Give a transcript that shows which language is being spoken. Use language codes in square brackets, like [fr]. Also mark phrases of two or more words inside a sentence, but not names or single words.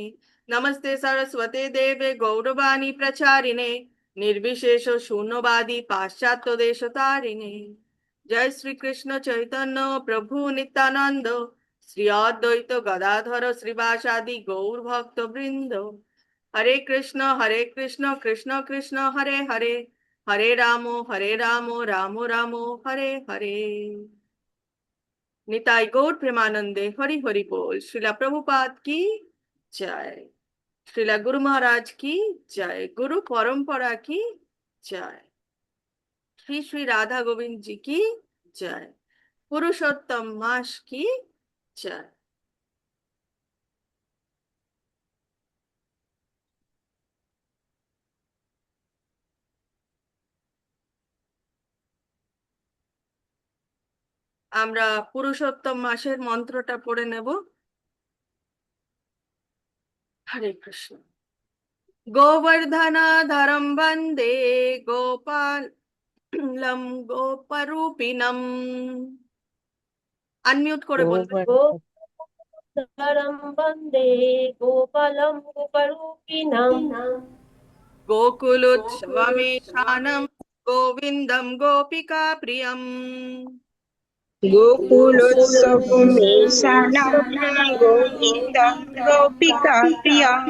[sa] नमस्ते सरस्वते देवे गौरवाणी प्रचारिणे निर्विशेष शून्यवादी पाश्चात्य देशतारिणे। जय श्री कृष्ण चैतन्य प्रभु नित्यानंद श्री अद्वैत गदाधर श्रीवासादि गौर भक्त वृंद। हरे कृष्ण कृष्ण कृष्ण हरे हरे हरे राम राम राम हरे हरे। [bn] নিতাই গৌর প্রেমানন্দে হরি হরি বোল। [hi] श्रीला प्रभुपाद की जय। श्रीला गुरु महाराज की जय। गुरु परंपरा की जय। श्री श्री राधा गोविंद जी की जय। पुरुषोत्तम मास की जय। [bn] আমরা পুরুষোত্তম মাসের মন্ত্রটা পড়ে নেব। [sa] হরে কৃষ্ণ। गोवर्धनधरं वन्दे गोपालं गोपरूपिणम्। [bn] अनम्यूट করে বলবেন। [sa] गोपालं वन्दे गोपालं गोपरूपिणम्। गोकुलोत्सवमेषानं गोविन्दं गोपिकाप्रियम्। गोकुलोत्सवमेषानं गोविन्दं गोपिकाप्रियम्।